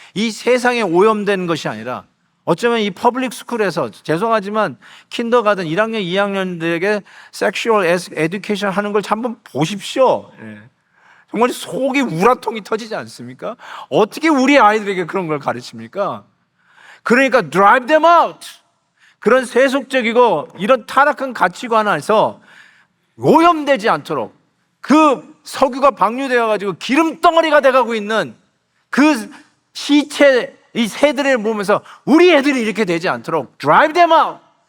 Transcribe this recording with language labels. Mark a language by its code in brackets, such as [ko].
[ko] 이 세상에 오염된 것이 아니라 어쩌면 이 퍼블릭 스쿨에서 죄송하지만 킨더가든 1학년, 2학년들에게 섹슈얼 에듀케이션 하는 걸 한번 보십시오. 정말 속이 우라통이 터지지 않습니까? 어떻게 우리 아이들에게 그런 걸 가르칩니까? [en] 그러니까 drive them out. [ko] 그런 세속적이고 이런 타락한 가치관 안에서 오염되지 않도록 그 석유가 방류되어 가지고 기름덩어리가 돼가고 있는 그 시체 이 새들을 보면서 우리 애들이 이렇게 되지 않도록 [en] drive them out.